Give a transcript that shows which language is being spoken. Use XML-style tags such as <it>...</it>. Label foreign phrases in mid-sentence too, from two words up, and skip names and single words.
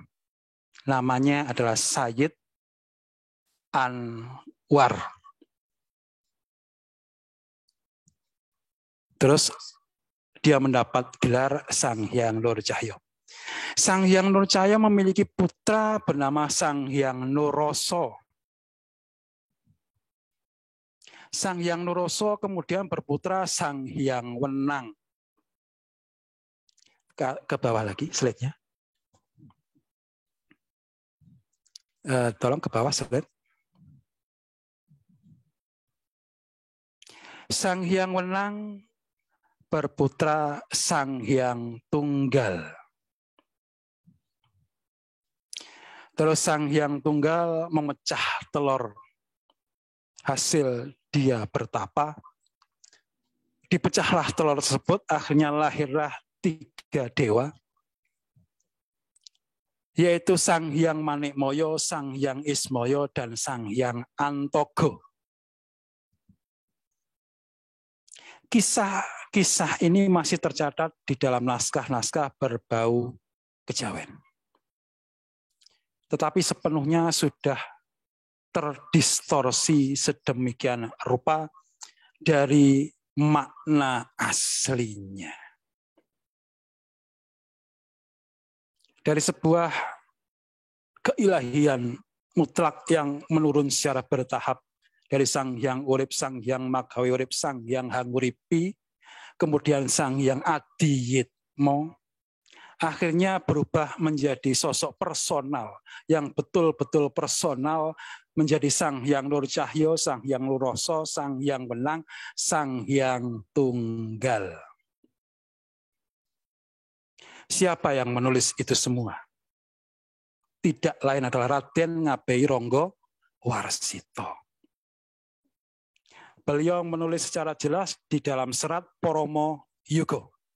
<id>Namanya adalah Sayyid Anwar. Terus dia mendapat gelar Sang Hyang Nurcahyo. Sang Hyang Nurcahyo memiliki putra bernama Sang Hyang Nuroso. Sang Hyang Nuroso kemudian berputra Sang Hyang Wenang. Ke bawah lagi slide-nya. Tolong ke bawah slide. Sang Hyang Wenang berputra Sang Hyang Tunggal. Terus Sang Hyang Tunggal memecah telur hasil dia bertapa. Dipecahlah telur tersebut, akhirnya lahirlah 3 dewa, yaitu Sang Hyang Manikmoyo, Sang Hyang Ismoyo, dan Sang Hyang Antogo. Kisah ini masih tercatat di dalam naskah-naskah berbau kejawen. Tetapi sepenuhnya sudah terdistorsi sedemikian rupa dari makna aslinya. Dari sebuah keilahian mutlak yang menurun secara bertahap dari Sang Hyang Urip, Sang Hyang Magawe Urip, Sang Hyang Hanguripi, kemudian Sang Hyang Adiyitmo, akhirnya berubah menjadi sosok personal yang betul-betul personal, menjadi Sang Hyang Nurcahyo, Sang Hyang Nuroso, Sang Hyang Wenang, Sang Hyang Tunggal. Siapa yang menulis itu semua? Tidak lain adalah Raden Ngabei Ronggo Warsito. Beliau menulis secara jelas di dalam serat Poromo Yugo.</id>